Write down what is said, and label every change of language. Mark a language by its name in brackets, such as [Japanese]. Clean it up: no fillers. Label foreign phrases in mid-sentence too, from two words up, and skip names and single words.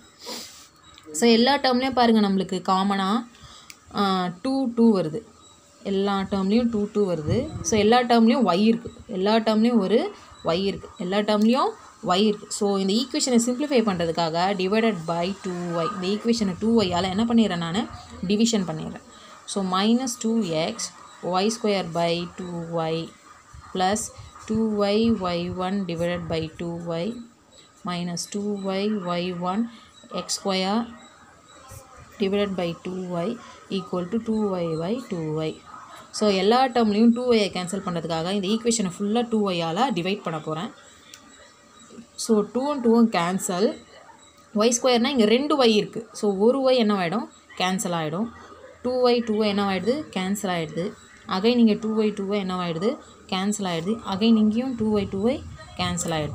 [Tamil] ஸோ எல்லா டேர்ம்லேயும் பாருங்கள் நம்மளுக்கு காமனாக 2 வருது எல்லா டேர்ம்லேயும் 2 வருது. ஸோ எல்லா டேர்ம்லேயும் y இருக்குது எல்லா டேர்ம்லேயும் ஒரு y இருக்குது எல்லா டேர்ம்லேயும் y இருக்குது. ஸோ இந்த ஈக்குவேஷனை சிம்பிளிஃபை பண்ணுறதுக்காக [English] divided by 2y [Tamil] இந்த ஈக்குவேஷனை 2yயால் என்ன பண்ணிடுறேன் நான் டிவிஷன் பண்ணிடுறேன். [English] ஸோ minus 2x y square by 2y plus 2y y1 divided by 2y minus 2y y1 x square divided by 2y equal to 2y by 2y. [Tamil] ஸோ எல்லா டேர்ம்லேயும் 2y கேன்சல் பண்ணுறதுக்காக இந்த ஈக்குவேஷனை ஃபுல்லாக 2yயால் டிவைட் பண்ண போகிறேன். ஸோ 2 கேன்சல் y ஸ்கொயர்னால் இங்கே 2y இருக்குது. ஸோ ஒரு y என்ன ஆகிடும் கேன்சல் ஆகிடும் 2y என்ன ஆகிடுது கேன்சல் ஆகிடுது அகைன் இங்கே 2y என்ன ஆகிடுது கேன்சல் ஆகிடுது அகைன் இங்கேயும் 2y கேன்சல் ஆகிடுது.